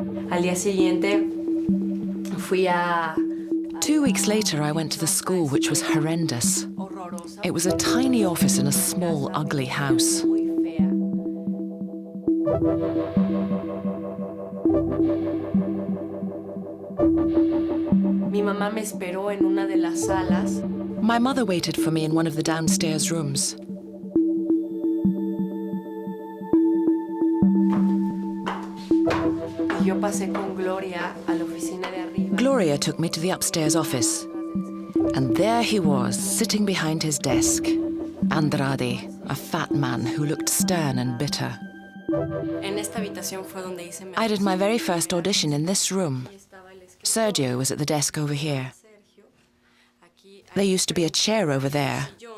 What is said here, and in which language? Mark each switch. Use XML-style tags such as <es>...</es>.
<es>Al día siguiente, fui a...</es> <en>2 weeks later, I went to the school, which was horrendous. It was a tiny office in a small, ugly house.</en> <es>Mi mamá me esperó en una de las salas.</es> <en>My mother waited for me in one of the downstairs rooms.</en> <es>Y yo pasé con Gloria a la oficina de arriba.</es> <en>Gloria took me to the upstairs office. And there he was, sitting behind his desk. Andrade, a fat man who looked stern and bitter. I did my very first audition in this room. Sergio was at the desk over here. There used to be a chair over there.</en>